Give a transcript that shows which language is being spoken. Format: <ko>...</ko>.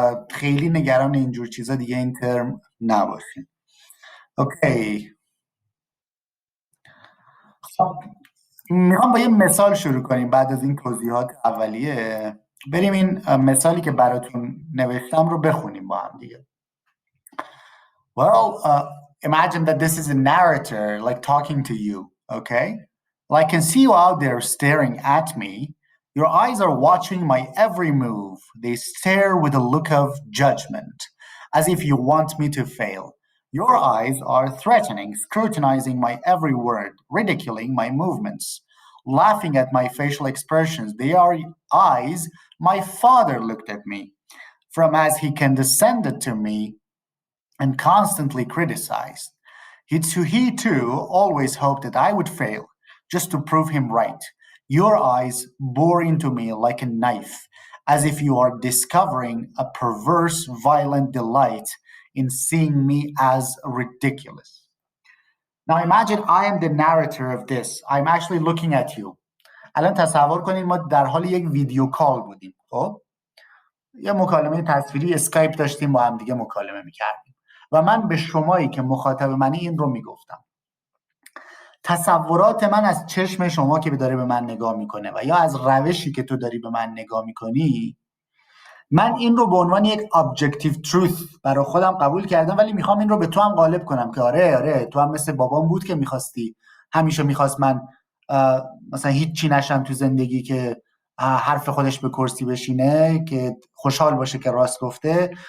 <fa>خیلی نگران اینجور چیزا دیگه این ترم نباشین. اوکی، خب میخوام با یه مثال شروع کنیم بعد از این توضیحات اولیه. بریم این مثالی که براتون نوشتم رو بخونیم با هم دیگه.</fa> <en>Well, imagine that this is a narrator like talking to you, okay? Well, I can see you out there staring at me. Your eyes are watching my every move. They stare with a look of judgment, as if you want me to fail. Your eyes are threatening, scrutinizing my every word, ridiculing my movements, laughing at my facial expressions. They are eyes my father looked at me from as he condescended to me and constantly criticized. He too always hoped that I would fail, just to prove him right. Your eyes bore into me like a knife, as if you are discovering a perverse, violent delight in seeing me as ridiculous. Now imagine I am the narrator of this. I'm actually looking at you.</en> <fa>الان تصور کنید ما در حال یک ویدیو کال بودیم. خب یه مکالمه تصویری اسکایپ داشتیم، با هم دیگه مکالمه میکردیم و من به شمایی که مخاطب منی این رو میگفتم. تصورات من از چشم شما که داره به من نگاه میکنه و یا از روشی که تو داری به من نگاه میکنی، من این رو به عنوان یک objective truth برای خودم قبول کردم، ولی میخوام این رو به تو هم غالب کنم که آره تو هم مثل بابام بود که میخواستی، همیشه میخواست من مثلا هیچ چی نشم تو زندگی، که حرف خودش به کرسی بشینه، که خوشحال باشه که راست گفته.</fa>